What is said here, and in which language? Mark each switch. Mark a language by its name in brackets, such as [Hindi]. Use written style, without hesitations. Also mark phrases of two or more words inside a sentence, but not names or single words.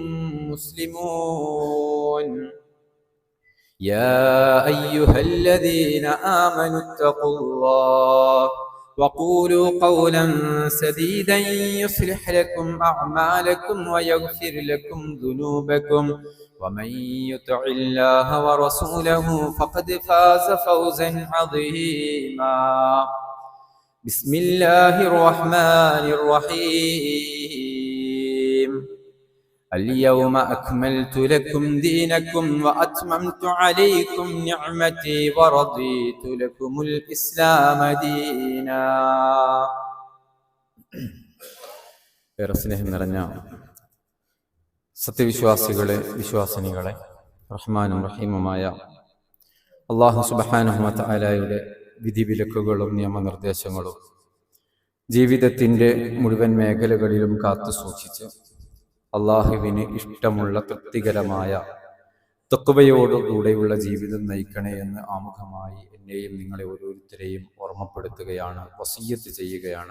[Arabic] مسلمون يا أيها الذين آمنوا اتقوا الله وقولوا قولا سديدا يصلح لكم أعمالكم ويغفر لكم ذنوبكم ومن يطع الله ورسوله فقد فاز فوزا عظيما بسم الله الرحمن الرحيم اليوم أكملت لكم دينكم وأتممت عليكم نعمتي ورضيت لكم الإسلام دينا. [Malayalam] സത്യവിശ്വാസികളെ, വിശ്വാസിനികളെ, റഹ്മാനും റഹീമുമായ അല്ലാഹു [Arabic] سبحانه و [Malayalam] തആലയുടെ വിധിവിലക്കുകളും നിയമനിർദ്ദേശങ്ങളും ജീവിതത്തിൻ്റെ മുഴുവൻ മേഖലകളിലും കാത്തു സൂക്ഷിച്ച് അള്ളാഹുവിന് ഇഷ്ടമുള്ള തൃപ്തികരമായ തഖ്വയോടുകൂടെയുള്ള ജീവിതം നയിക്കണേ എന്ന് ആമുഖമായി എന്നെയും നിങ്ങളെ ഓരോരുത്തരെയും ഓർമ്മപ്പെടുത്തുകയാണ്, വസിയ്യത്ത് ചെയ്യുകയാണ്.